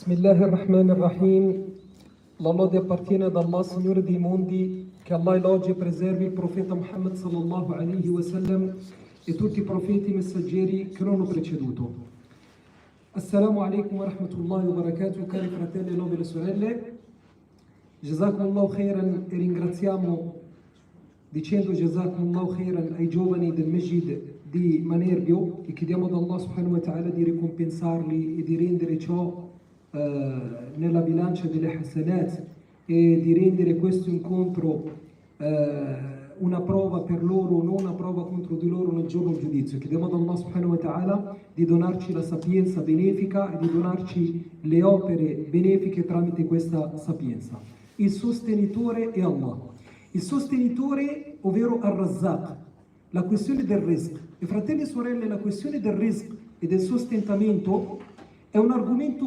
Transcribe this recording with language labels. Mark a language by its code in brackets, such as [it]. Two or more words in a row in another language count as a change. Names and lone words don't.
[ar] بسم الله الرحمن الرحيم. [it] La lode appartiene ad Allah, Signore dei mondi, che Allah elogi e preservi il profeta Muhammad [ar] صلى الله عليه وسلم [it] e tutti i profeti messaggeri che lo hanno preceduto. [ar] السلام عليكم ورحمة الله وبركاته, [it] cari fratelli e nobili sorelle. [ar] جزاكم الله خيرا, [it] e ringraziamo dicendo [ar] جزاكم الله خيرا [it] ai giovani del Masjid di Manerbio e chiediamo ad Allah [ar] سبحانه وتعالى [it] di ricompensarli e di rendere ciò nella bilancia delle hasanat e di rendere questo incontro una prova per loro, non una prova contro di loro nel giorno del giudizio. Chiediamo ad Allah [ar] سبحانه وتعالى [it] di donarci la sapienza benefica e di donarci le opere benefiche tramite questa sapienza. Il sostenitore è Allah. Il sostenitore, ovvero Ar-Razzaq, la questione del rizq. E fratelli e sorelle, la questione del rizq e del sostentamento è un argomento